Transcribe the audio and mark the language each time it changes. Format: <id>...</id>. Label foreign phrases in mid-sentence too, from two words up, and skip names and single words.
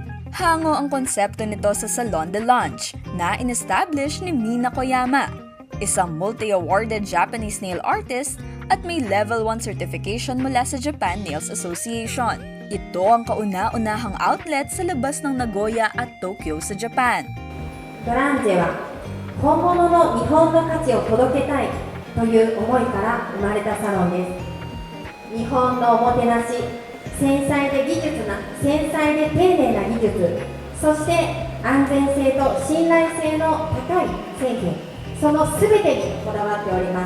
<tl>Hango ang konsepto nito sa Salon de Lange na in-establish ni Mina Koyama, isang</tl> <en>multi-awarded Japanese nail artist</en> <tl>at may</tl> <en>Level 1 certification</en> <tl>mula sa Japan Nails Association. Ito ang kauna-unahang outlet sa labas ng Nagoya at Tokyo sa Japan.</tl> <ja>ドランジェは本物の日本の価値を届けたいという思いから生まれたサロンです。日本のおもてなし、繊細で丁寧な技術、そして安全性と信頼性の高い製品、その全てにこだわっております。</ja>